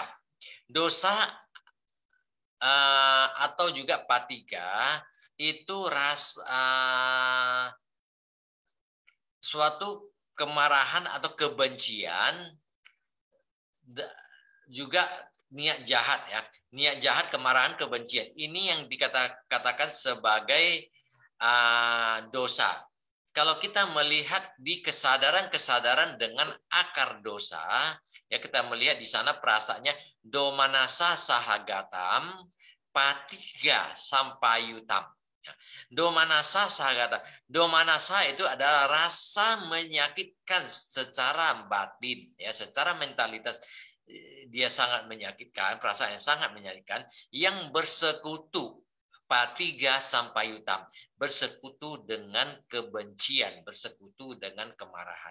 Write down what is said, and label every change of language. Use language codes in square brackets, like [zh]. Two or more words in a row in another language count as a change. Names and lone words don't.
[id] Dosa atau juga patiga itu suatu kemarahan atau kebencian, juga niat jahat ya. Niat jahat, kemarahan, kebencian. Ini yang dikatakan sebagai dosa. Kalau kita melihat di kesadaran dengan akar dosa, ya kita melihat di sana perasaannya [pi] domanasa sahagatam patiga sampayutam. Domanasa sahagatam. [id] Domanasa itu adalah rasa menyakitkan secara batin, ya, secara mentalitas dia sangat menyakitkan, perasaan yang sangat menyakitkan yang bersekutu. [pi] Patiga sampayutam, [id] bersekutu dengan kebencian, bersekutu dengan kemarahan.